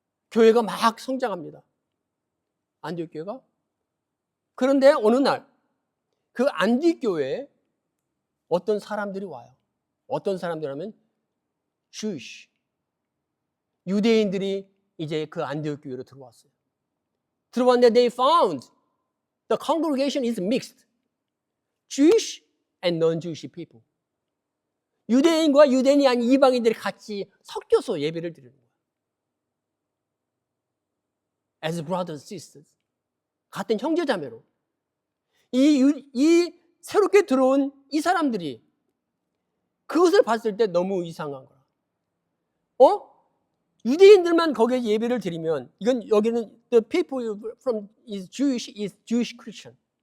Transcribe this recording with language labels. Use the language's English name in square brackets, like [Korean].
[Korean] 교회가 막 성장합니다. 안디옥 교회가. 그런데 어느 날 그 안디옥 교회에 어떤 사람들이 와요. 어떤 사람들이라면 Jewish, 유대인들이 이제 그 안디옥 교회로 들어왔어요. 들어왔는데 [English] they found the congregation is mixed, Jewish and non-Jewish people. [Korean] 유대인과 유대인이 아닌 이방인들이 같이 섞여서 예배를 드리는 거예요. [English] As brothers and sisters, [Korean] 같은 형제자매로. 이 새롭게 들어온 이 사람들이 그것을 봤을 때 너무 이상한 거야. 유대인들만 거기에 예배를 드리면 이건 여기는 [English] the people from is Jewish Christian.